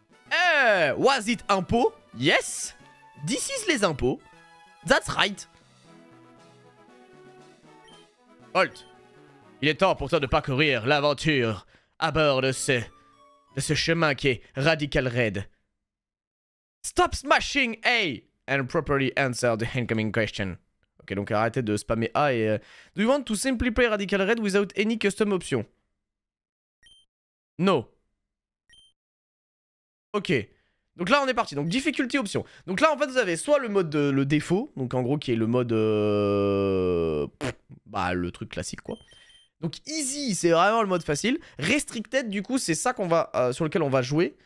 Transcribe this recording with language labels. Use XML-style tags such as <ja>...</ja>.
<en>Eh, was it impôt? Yes! This is les impôts. That's right. Halt.</en> <fr>Il est temps pour toi de parcourir l'aventure à bord de ce chemin qui est Radical Red.</fr> <en>Stop smashing A and properly answer the incoming question.</en> <fr>Ok, donc arrêtez de spammer A et...</fr> <en>Do you want to simply play Radical Red without any custom option? No. Ok.</en> <fr>Donc là on est parti, donc difficulté option. Donc là en fait vous avez soit le mode le défaut, donc en gros qui est le mode le truc classique quoi. Donc easy c'est vraiment le mode facile. Restricted du coup c'est ça qu'on va sur lequel on va jouer.</fr>